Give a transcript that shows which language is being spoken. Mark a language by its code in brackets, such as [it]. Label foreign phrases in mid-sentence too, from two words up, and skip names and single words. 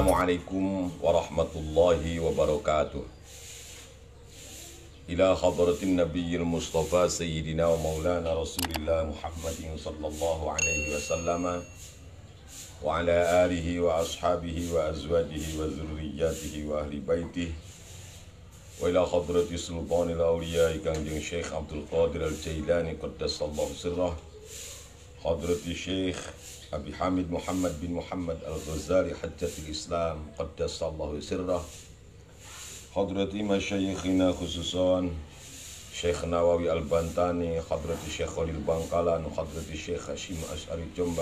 [ar] السلام عليكم ورحمة الله وبركاته. إلى حضرة النبي المصطفى سيدنا ومولانا رسول الله محمد صلى الله عليه وسلم وعلى آله وأصحابه وأزواجه وذرياته وأهل بيته وإلى حضرة سلطان الأولياء Kangjeng شيخ عبد القادر الجيلاني قدس الله سره, حضرة شيخ أبي حامد محمد بن محمد الغزالي حجة الإسلام قدس الله سره حضرة مشايخنا خصوصا شيخ نووي البنتني حضرة شيخ خليل Bangkalan حضرة شيخ هاشم أشعري Jombang,